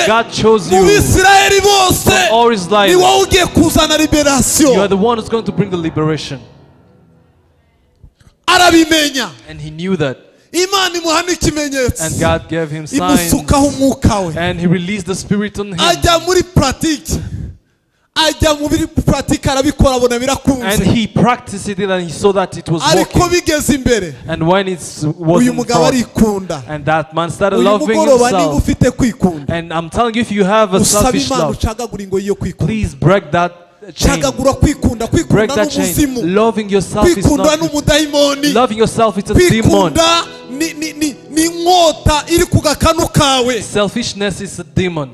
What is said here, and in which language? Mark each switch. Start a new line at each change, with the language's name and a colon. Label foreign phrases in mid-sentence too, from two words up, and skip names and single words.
English: God chose you from all His life. You are the one who's going to bring the liberation. And He knew that. And God gave him signs. And He released the Spirit on him.
Kinyarwanda: ajya mu biri pratika arabikora abona birakunze.
English: And he practiced it and he saw that it was working.
Kinyarwanda: Ariko bigeze imbere.
English: And when it
Kinyarwanda: uyu mugabo arikunda.
English: And that man started loving himself. And I'm telling you, if you have a selfish love, please break that chain. Break that chain. Loving yourself is not. Loving yourself is a demon. Selfishness is a demon.